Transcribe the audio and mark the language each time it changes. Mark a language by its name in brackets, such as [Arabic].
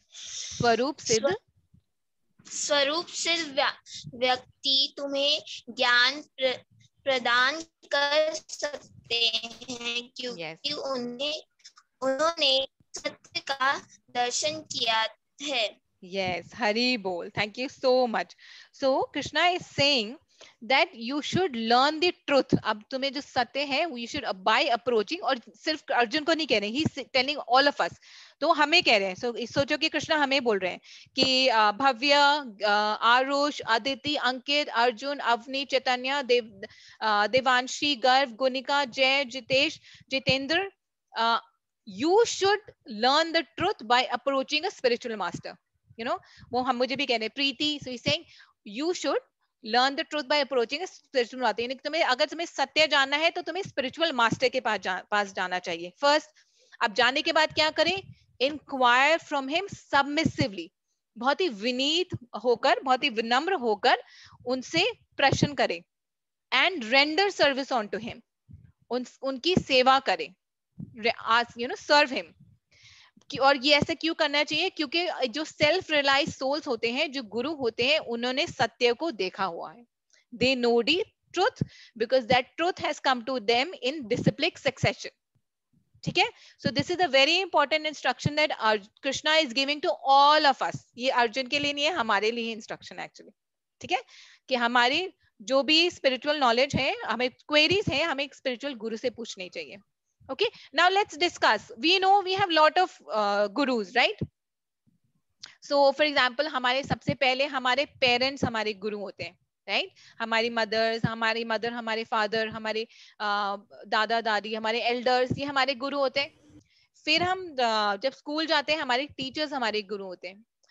[Hindi] स्वरूप सिद्ध व्यक्ति तुम्हें ज्ञान प्रदान कर सकते हैं क्योंकि उन्होंने सत्य का दर्शन किया है. [English] Yes, Hari bol. Thank you so much. So Krishna is saying that you should learn the truth. [Hindi] अब तुम्हें जो सत्य है, [English] you should by approaching, [Hindi] और सिर्फ अर्जुन को नहीं कह रहे हैं, [English] he's telling all of us. [Hindi] तो हमें कह रहे हैं. [English] So [Hindi] सोचो कि कृष्णा हमें बोल रहे हैं कि [English] Bhavya, Aarush, Aditi, Ankit, Arjun, Avani, Chaitanya, Devanshi, Garv, Gunika, Jay, Jitesh, Jitendra, you should learn the truth by approaching a spiritual master. You know, [Hindi] वो हम मुझे भी कह रहे हैं. [English] Preeti, so he's saying you should learn the truth by approaching a spiritual master. [Hindi] यानी तुम्हें अगर तुम्हें सत्य जानना है तो तुम्हें spiritual master के पास जाना चाहिए. [English] First, [Hindi] अब जाने के बाद क्या करें? [English] Inquire from him submissively. [Hindi] बहुत ही विनीत होकर, बहुत ही विनम्र होकर उनसे प्रश्न करें. [English] And render service unto him. [Hindi] उनकी सेवा करें. [English] Ask, you know, serve him. [Hindi] और ये ऐसे क्यों करना चाहिए? क्योंकि जो सेल्फ रियलाइज सोल्स होते हैं, जो गुरु होते हैं, उन्होंने सत्य को देखा हुआ है. [English] They know the truth because that truth has come to them in disciplic succession. [Hindi] ठीक है? [English] So this is a very important instruction that Krishna is giving to all of us. [Hindi] ये अर्जुन के लिए नहीं है, हमारे लिए इंस्ट्रक्शन एक्चुअली. ठीक है? कि हमारी जो भी स्पिरिचुअल नॉलेज है, हमें क्वेरीज है, हमें एक स्पिरिचुअल गुरु से पूछनी चाहिए. [English] Okay, now let's discuss. We know we have lot of gurus, right? So for example, [Hindi] हमारे सबसे पहले हमारे parents हमारे गुरु होते हैं, [English] right? [Hindi] हमारी mothers, हमारे father, हमारे दादा दादी, हमारे elders, ये हमारे गुरु होते हैं. फिर हम जब स्कूल जाते हैं, हमारे teachers हमारे गुरु होते हैं.